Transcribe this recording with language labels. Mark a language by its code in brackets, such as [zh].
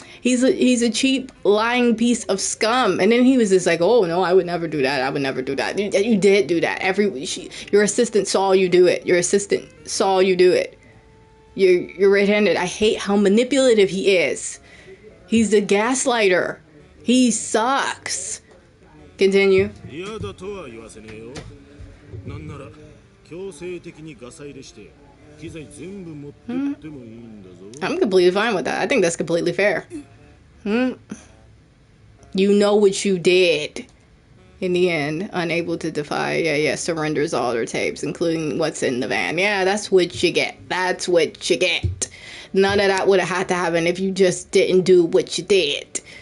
[en] He's a cheap lying piece of scum. And then he was just like, oh no, I would never do that. I would never do that. You did do that. Your assistant saw you do it. Your assistant saw you do it. You're right-handed. I hate how manipulative he is. He's a gaslighter. He sucks. Continue. [ja] 嫌だとは言わせねえよ。なんなら強制的にガサ入れして機材全部持ってってもいいんだぞ。 [en] I'm completely fine with that. I think that's completely fair. You know what you did. In the end, unable to defy, surrenders all their tapes, including what's in the van. Yeah, that's what you get. That's what you get. None of that would have had to happen if you just didn't do what you did.